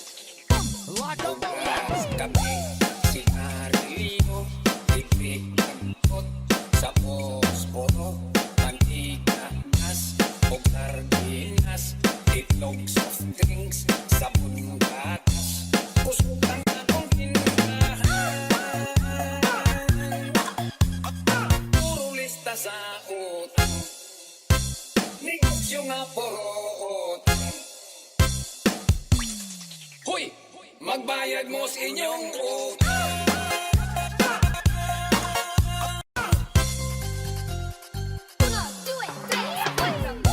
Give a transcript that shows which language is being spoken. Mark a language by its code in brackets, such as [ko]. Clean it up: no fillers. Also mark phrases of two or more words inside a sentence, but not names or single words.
[ceb] Bukas kami, sigarilyo, libre magkot sa Bosporo, mantikas, o sardinas, itlog [en] soft drinks, [ceb] sabon gatas, kusog lang akong tindahan. Puro lista sa utang, negosyo nga puro utang. Hoy! Magbayad mo sa inyong utang. [es] Uno, due, tres, cuatro.